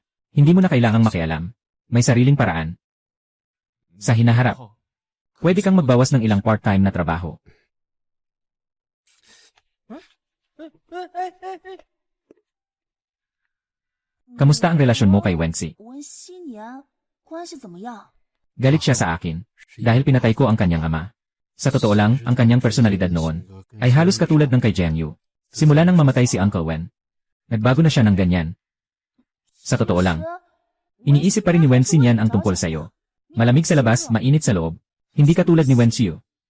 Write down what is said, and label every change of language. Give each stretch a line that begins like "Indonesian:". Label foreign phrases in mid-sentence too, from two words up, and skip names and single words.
Filipino: Hindi mo na kailangang makialam. May sariling paraan. Sa hinaharap, pwede kang magbawas ng ilang part-time na trabaho. Kamusta ang relasyon mo kay Wency?
Chinese: 文熙年关系怎么样？
Filipino: Galit siya sa akin dahil pinatay ko ang kanyang ama. Sa totoo lang, ang kanyang personalidad noon ay halos katulad ng kay Jiang Yu. Simula nang mamatay si Uncle Wen, nagbago na siya ng ganyan. Sa totoo lang, iniisip pa rin ni Wen Xinyan ang tungkol sa'yo. Malamig sa labas, mainit sa loob. Hindi katulad ni Wen Xiu.